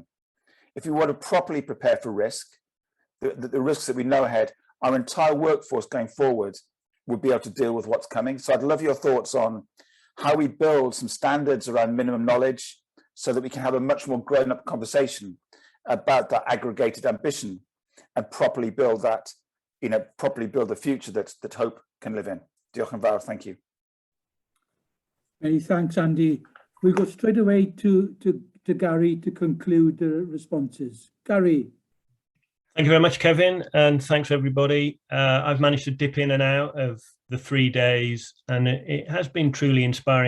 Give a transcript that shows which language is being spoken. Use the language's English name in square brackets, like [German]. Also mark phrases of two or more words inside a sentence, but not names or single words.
[English] If we want to properly prepare for risk, the risks that we know ahead, our entire workforce going forward will be able to deal with what's coming. So I'd love your thoughts on how we build some standards around minimum knowledge so that we can have a much more grown-up conversation about that aggregated ambition and properly build that, properly build the future that hope can live in. [Welsh] Diolch yn fawr, [English] thank you. Many thanks, Andy. We'll go straight away to Gary to conclude the responses. Gary. Thank you very much, Kevin, and thanks everybody. I've managed to dip in and out of the 3 days, and it has been truly inspiring.